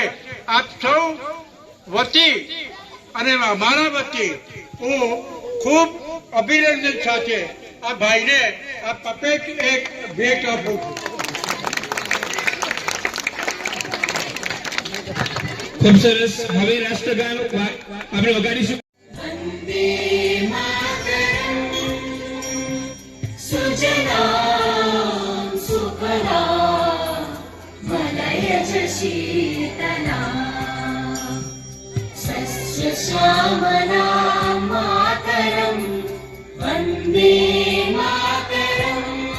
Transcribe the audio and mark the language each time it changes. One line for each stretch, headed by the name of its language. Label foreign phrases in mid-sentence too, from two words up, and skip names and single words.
Gujarati: આપ સૌ વતી અને અમારા વતી હું ખૂબ અભિનંદન સાથે આ ભાઈને આ પપેટ એક ભેટ આપું છું. ખૂબ સરસ. હવે રાષ્ટ્રગાન આપણે વગાડીશું.
Sanskrit: सुजलां सुफलां मलयज शीतलां सस्यश्यामलां मातरं वन्दे मातरम्